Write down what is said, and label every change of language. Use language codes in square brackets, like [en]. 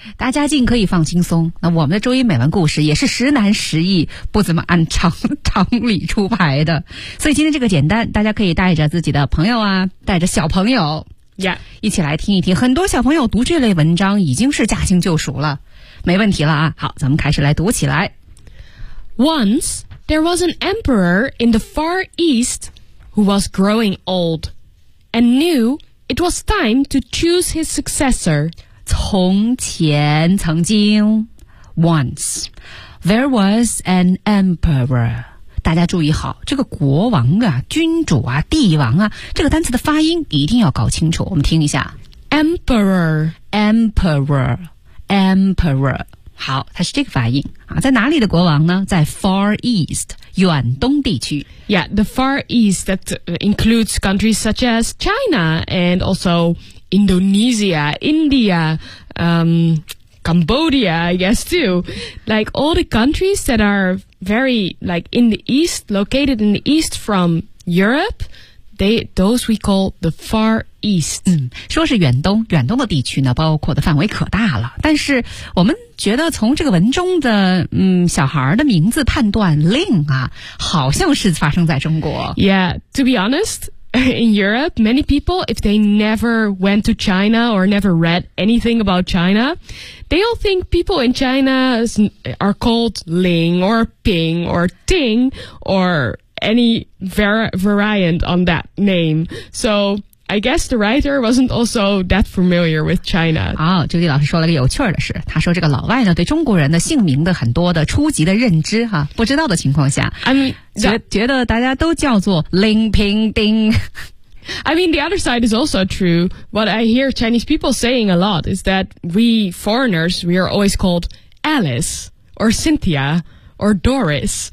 [zh] 大家尽可以放轻松，那我们的周一美文故事也是实难实易，不怎么按常理出牌的。所以今天这个简单，大家可以带着自己的朋友啊，带着小朋友。 [en] Yeah. [zh] 一起来听一听，很多小朋友读这类文章已经是驾轻就熟了，没问题了啊。好，咱们开始来读起来。 [en] Once there was an emperor in the far east who was growing old and knew it was time to choose his successor. [zh] 从前曾经 [en] Once there was an emperor. [zh] 大家注意好，这个国王啊、君主啊、帝王啊，这个单词的发音一定要搞清楚。我们听一下 [en] ，emperor， [zh] 好，它是这个发音啊。在哪里的国王呢？在 far east， 远东地区。 [en] Yeah， the far east that includes countries such as China and also Indonesia, India, Cambodia, I guess too. Like all the countries that are very like in the east, located in the east from Europe, those we call the far east. [zh] 嗯，说是远东，远东的地区呢，包括的范围可大了。但是我们觉得从这个文中的小孩的名字判断 ，Ling 啊，好像是发生在中国。 [en] Yeah, to be honest, in Europe, many people if they never went to China or never read anything about China. They all think people in China are called Ling or Ping or Ting or any variant on that name. So I guess the writer wasn't also that familiar with China. [zh] 好，朱迪老师说了个有趣的事，他说这个老外呢对中国人的姓名的很多的初级的认知哈，不知道的情况下 觉得大家都叫做 Ling Ping Ding。 [en] I mean, the other side is also true. What I hear Chinese people saying a lot is that we foreigners, we are always called Alice or Cynthia or Doris